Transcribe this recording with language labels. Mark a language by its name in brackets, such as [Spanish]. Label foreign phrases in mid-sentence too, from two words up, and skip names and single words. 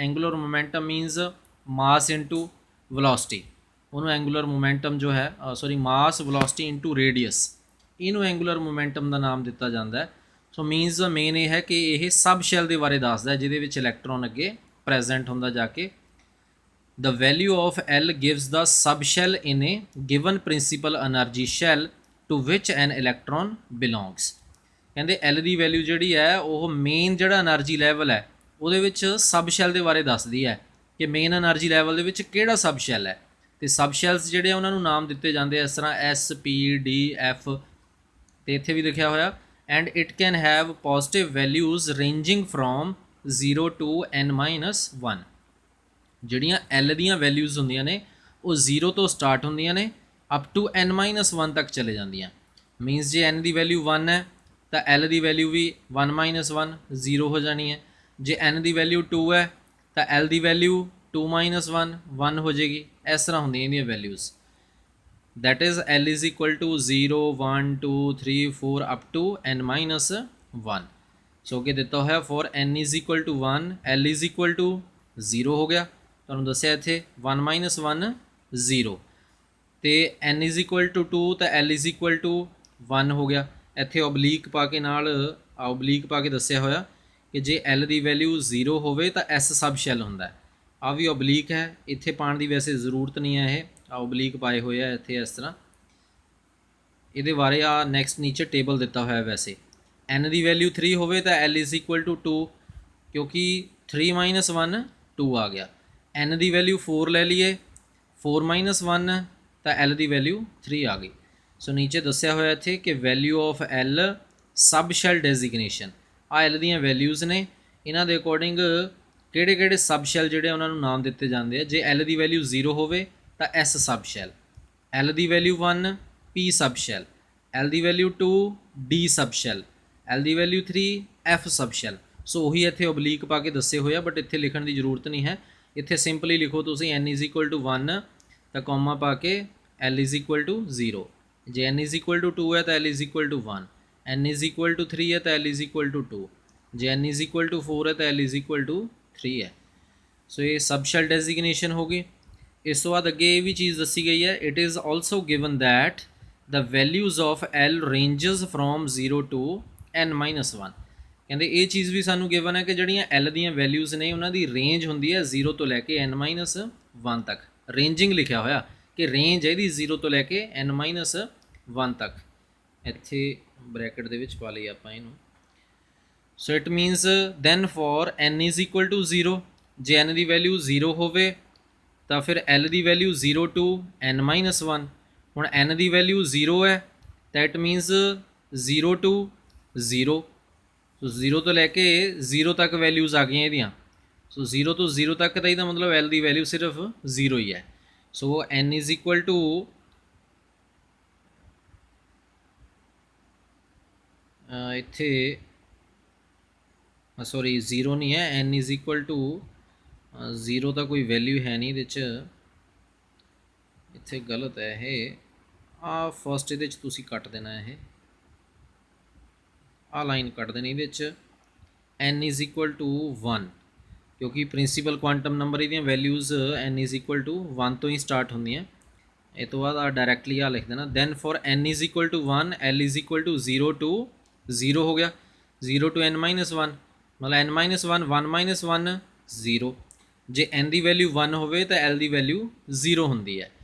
[English] angular momentum means mass into velocity, [Punjabi] ਉਹਨੂੰ [English] angular momentum [Punjabi] ਜੋ ਹੈ [English] mass velocity into radius, [Punjabi] ਇਹਨੂੰ [English] angular momentum [Punjabi] ਦਾ ਨਾਮ ਦਿੱਤਾ ਜਾਂਦਾ ਹੈ। [English] so means main [Punjabi] ਇਹ ਹੈ ਕਿ ਇਹ [English] sub shell [Punjabi] ਦੇ ਬਾਰੇ ਦੱਸਦਾ ਜਿਹਦੇ ਵਿੱਚ ਇਲੈਕਟ੍ਰੋਨ ਅੱਗੇ ਪ੍ਰੈਜ਼ੈਂਟ ਹੁੰਦਾ ਜਾ ਕੇ। [English] The value of L gives the subshell in a given principal energy shell to which an electron belongs। [Punjabi] ਕਹਿੰਦੇ ਐਲ ਦੀ ਵੈਲਿਊ ਜਿਹੜੀ ਹੈ ਉਹ ਮੇਨ ਜਿਹੜਾ [English] energy level [Punjabi] ਹੈ ਉਹਦੇ ਵਿੱਚ [English] sub shell [Punjabi] ਦੇ ਬਾਰੇ ਦੱਸਦੀ ਹੈ ਕਿ [English] main energy level [Punjabi] ਦੇ ਵਿੱਚ ਕਿਹੜਾ [English] sub shell [Punjabi] ਹੈ। ਤੇ [English] sub shells [Punjabi] ਜਿਹੜੇ ਉਹਨਾਂ ਨੂੰ ਨਾਮ ਦਿੱਤੇ ਜਾਂਦੇ ਇਸ ਤਰ੍ਹਾਂ ਐਸ ਪੀ ਡੀ ਐਫ, ਤੇ ਇੱਥੇ ਵੀ ਲਿਖਿਆ ਹੋਇਆ [English] and it can have positive values ranging from 0 to n-1. [Punjabi] ਜਿਹੜੀਆਂ ਐਲ ਦੀਆਂ ਵੈਲਿਊਜ਼ ਹੁੰਦੀਆਂ ਨੇ ਉਹ 0 ਤੋਂ ਸਟਾਰਟ ਹੁੰਦੀਆਂ ਨੇ [English] up to [Punjabi] n-1 ਤੱਕ ਚਲੇ ਜਾਂਦੀਆਂ। ਮੀਨਸ ਜੇ n ਦੀ ਵੈਲਿਊ 1 ਹੈ ਤਾਂ l ਦੀ ਵੈਲਿਊ ਵੀ 1-1 0 ਹੋ ਜਾਣੀ ਹੈ। ਜੇ n ਦੀ ਵੈਲਿਊ 2 ਹੈ ਤਾਂ l ਦੀ ਵੈਲਿਊ 2-1 1 ਹੋ ਜਾਏਗੀ। ਇਸ ਤਰ੍ਹਾਂ ਹੁੰਦੀਆਂ ਇਹਦੀਆਂ ਵੈਲਿਊਜ਼। [English] that is l is equal to 0 1 2 3 4 up to n-1। [Punjabi] ਸੋ ਕਿ ਦਿੱਤਾ ਹੋਇਆ [English] for n is equal to 1 l is equal to 0 [Punjabi] ਹੋ ਗਿਆ, ਤੁਹਾਨੂੰ ਦੱਸਿਆ ਇੱਥੇ 1-1 0, ਤੇ [English] n is equal to 2 [Punjabi] ਤਾਂ [English] l is equal to 1 [Punjabi] ਹੋ ਗਿਆ। ਇੱਥੇ ਓਬਲੀਕ ਪਾ ਕੇ ਨਾਲ ਓਬਲੀਕ ਪਾ ਕੇ ਦੱਸਿਆ ਹੋਇਆ ਕਿ ਜੇ l ਦੀ ਵੈਲਿਊ 0 ਹੋਵੇ ਤਾਂ s [English] sub shell [Punjabi] ਹੁੰਦਾ। ਆ ਵੀ ਓਬਲੀਕ ਹੈ, ਇੱਥੇ ਪਾਉਣ ਦੀ ਵੈਸੇ ਜ਼ਰੂਰਤ ਨਹੀਂ ਹੈ, ਇਹ ਓਬਲੀਕ ਪਾਏ ਹੋਏ ਆ ਇੱਥੇ ਇਸ ਤਰ੍ਹਾਂ। ਇਹਦੇ ਬਾਰੇ ਆ ਨੈਕਸਟ ਨੀਚੇ ਟੇਬਲ ਦਿੱਤਾ ਹੋਇਆ। ਵੈਸੇ n ਦੀ ਵੈਲਿਊ 3 ਹੋਵੇ ਤਾਂ [English] l is equal to 2, [Punjabi] ਕਿਉਂਕਿ 3-1 2 ਆ ਗਿਆ। n ਦੀ ਵੈਲਿਊ 4 ਲੈ ਲਈਏ, 4-1 ਤਾਂ l ਦੀ ਵੈਲਿਊ 3 ਆ ਗਈ। ਸੋ ਨੀਚੇ ਦੱਸਿਆ ਹੋਇਆ ਇੱਥੇ ਕਿ [English] value of l sub shell designation. [Punjabi] ਆ l ਦੀਆਂ ਵੈਲਿਊਜ਼ ਨੇ, ਇਹਨਾਂ ਦੇ ਅਕੋਰਡਿੰਗ ਕਿਹੜੇ ਕਿਹੜੇ [English] sub shell [Punjabi] ਜਿਹੜੇ ਉਹਨਾਂ ਨੂੰ ਨਾਮ ਦਿੱਤੇ ਜਾਂਦੇ ਆ। ਜੇ l ਦੀ ਵੈਲਿਊ 0 ਹੋਵੇ ਤਾਂ s [English] sub shell, [Punjabi] l ਦੀ ਵੈਲਿਊ 1 p [English] sub shell, [Punjabi] l ਦੀ ਵੈਲਿਊ 2 d [English] sub shell, [Punjabi] l ਦੀ ਵੈਲਿਊ 3 f [English] sub shell. [Punjabi] ਸੋ ਉਹੀ ਇੱਥੇ ਓਬਲੀਕ ਪਾ ਕੇ ਦੱਸੇ ਹੋਏ ਆ, ਬਟ ਇੱਥੇ ਲਿਖਣ ਦੀ ਜ਼ਰੂਰਤ ਨਹੀਂ ਹੈ। ਇੱਥੇ ਸਿੰਪਲੀ ਲਿਖੋ ਤੁਸੀਂ [English] n is equal to 1 [Punjabi] ਤਾਂ ਕੌਮਾ ਪਾ ਕੇ [English] l is equal to 0। [Punjabi] ਜੇ [English] n is equal to 2 [Punjabi] ਹੈ ਤਾਂ [English] l is equal to 1, n is equal to 3 [Punjabi] ਹੈ ਤਾਂ [English] l is equal to 2, [Punjabi] ਜੇ [English] n is equal to 4 [Punjabi] ਹੈ ਤਾਂ [English] l is equal to 3 [Punjabi] ਹੈ। ਸੋ ਇਹ [English] sub shell designation [Punjabi] ਹੋ ਗਈ। ਇਸ ਤੋਂ ਬਾਅਦ ਅੱਗੇ ਇਹ ਵੀ ਚੀਜ਼ ਦੱਸੀ ਗਈ ਹੈ, [English] it is also given that the values of l ranges from 0 to n-1. [Punjabi] ਕਹਿੰਦੇ ਇਹ ਚੀਜ਼ ਵੀ ਸਾਨੂੰ ਗਿਵਨ ਹੈ ਕਿ ਜਿਹੜੀਆਂ l ਦੀਆਂ ਵੈਲਿਊਜ਼ ਨੇ ਉਹਨਾਂ ਦੀ ਰੇਂਜ ਹੁੰਦੀ ਹੈ 0 ਤੋਂ ਲੈ ਕੇ n-1 ਤੱਕ। ਰੇਂਜਿੰਗ ਲਿਖਿਆ ਹੋਇਆ ਕਿ ਰੇਂਜ ਹੈ ਇਹਦੀ 0 ਤੋਂ ਲੈ ਕੇ n-1 ਤੱਕ। ਇੱਥੇ ਬ੍ਰੈਕਟ ਦੇ ਵਿੱਚ ਪਾ ਲਈ ਆਪਾਂ ਇਹਨੂੰ। [English] so it means then for n is equal to 0, [Punjabi] ਜੇ n ਦੀ ਵੈਲਿਊ 0 ਹੋਵੇ ਤਾਂ ਫਿਰ l ਦੀ ਵੈਲਿਊ 0 to n-1। ਹੁਣ n ਦੀ ਵੈਲਿਊ 0 ਹੈ ਤਾਂ [English] it means 0 to 0. [Punjabi] ਸੋ 0 ਤੋਂ ਲੈ ਕੇ 0 ਤੱਕ ਵੈਲਿਊਜ਼ ਆ ਗਈਆਂ ਇਹਦੀਆਂ। ਸੋ 0 ਤੋਂ 0 ਤੱਕ ਤਾਂ ਇਹਦਾ ਮਤਲਬ l ਦੀ ਵੈਲਿਊ ਸਿਰਫ 0 ਹੀ ਹੈ। ਸੋ [English] n is equal to [Punjabi] ਇੱਥੇ ਸੌਰੀ 0 ਨਹੀਂ ਹੈ, [English] n is equal to 0 [Punjabi] ਤਾਂ ਕੋਈ ਵੈਲਿਊ ਹੈ ਨਹੀਂ ਇਹਦੇ 'ਚ, ਇੱਥੇ ਗਲਤ ਹੈ ਇਹ। ਆ ਫਸਟ ਇਹਦੇ 'ਚ ਤੁਸੀਂ ਕੱਟ ਦੇਣਾ, ਇਹ ਆ ਲਾਈਨ ਕੱਟ ਦੇਣੀ ਇਹਦੇ 'ਚ [English] n is equal to 1, [Punjabi] ਕਿਉਂਕਿ [English] principal quantum number [Punjabi] ਇਹਦੀਆਂ ਵੈਲਿਊਜ਼ [English] n is equal to 1 [Punjabi] ਤੋਂ ਹੀ ਸਟਾਰਟ ਹੁੰਦੀਆਂ। ਇਹ ਤੋਂ ਬਾਅਦ ਆ ਡਾਇਰੈਕਟਲੀ ਆ ਲਿਖ ਦੇਣਾ [English] then for n is equal to 1 l is equal to 0 to 0 [Punjabi] to 0 ਹੋ ਗਿਆ, 0 to n-1 ਮਤਲਬ n-1 1-1 0। ਜੇ n ਦੀ ਵੈਲਿਊ 1 ਹੋਵੇ ਤਾਂ l ਦੀ ਵੈਲਿਊ 0 ਹੁੰਦੀ ਹੈ।